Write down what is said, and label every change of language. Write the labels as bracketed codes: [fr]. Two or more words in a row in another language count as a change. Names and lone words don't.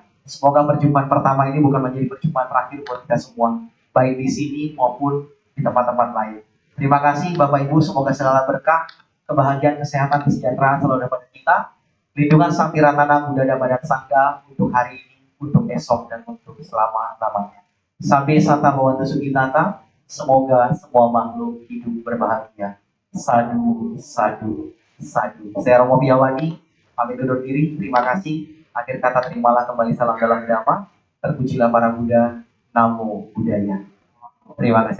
[id] Semoga perjumpaan pertama ini bukan menjadi perjumpaan terakhir buat kita semua, baik di sini maupun di tempat-tempat lain. Terima kasih Bapak Ibu, semoga segala berkah, kebahagiaan, kesehatan, kesejahteraan selalu ada pada kita. Lindungan Sang Tiratana Buddha Dhamma dan Sangha untuk hari ini, untuk esok, dan untuk selama-lamanya. [pi] Sampai sata bawantu sugitata, [id] semoga semua makhluk hidup berbahagia. [pi] Sadu, sadu, sadu. [id] Saya Romo Piawadi, pamit undur diri. Terima kasih. Akhir kata terimalah kembali salam dalam Dhamma. Terpujilah para Buddha. [pi] Namo Buddhaya. [id] Terima kasih.